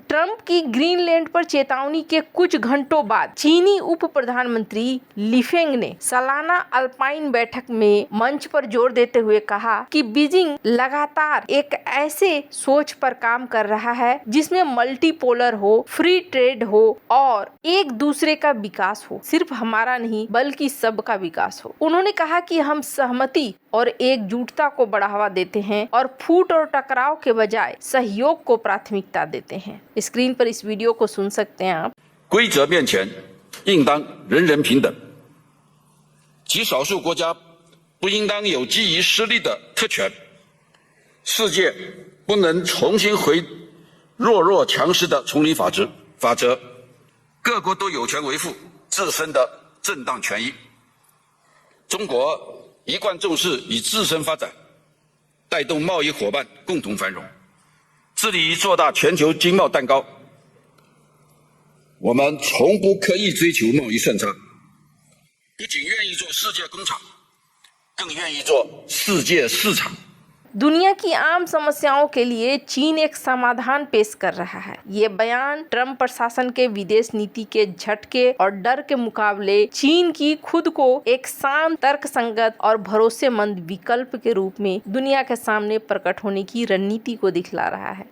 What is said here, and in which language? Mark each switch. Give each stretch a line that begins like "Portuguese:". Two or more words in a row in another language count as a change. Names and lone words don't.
Hindi: ट्रंप की ग्रीनलैंड पर चेतावनी के कुछ घंटों बाद चीनी उप प्रधानमंत्री लिफेंग ने सालाना अल्पाइन बैठक में मंच पर जोर देते हुए कहा कि बीजिंग लगातार एक ऐसे सोच पर काम कर रहा है जिसमें मल्टीपोलर हो,
English: free trade
Hindi: हो और एक दूसरे का विकास हो, सिर्फ हमारा नहीं बल्कि सबका विकास हो। उन्होंने कहा कि हम सहमति और एकजुटता को बढ़ावा देते हैं और फूट और टकराव के बजाय सहयोग को प्राथमिकता देते हैं। स्क्रीन पर इस वीडियो को सुन सकते हैं आप।
Chinese: 规则面前应当人人平等，极少数国家不应当有基于实力的特权，世界不能重新回弱强势的丛林法则，各国都有权维护自身的正当权益。中国一贯重视以自身发展带动贸易伙伴共同繁荣，致力于做大全球经贸蛋糕。我们从不刻意追求贸易顺差，不仅愿意做世界工厂，更愿意做世界市场。
Hindi: दुनिया की आम समस्याओं के लिए चीन एक समाधान पेश कर रहा है। ये बयान ट्रंप प्रशासन के विदेश नीति के झटके और डर के मुकाबले चीन की खुद को एक शांत, तर्कसंगत और भरोसेमंद विकल्प के रूप में दुनिया के सामने प्रकट होने की रणनीति को दिखला रहा है।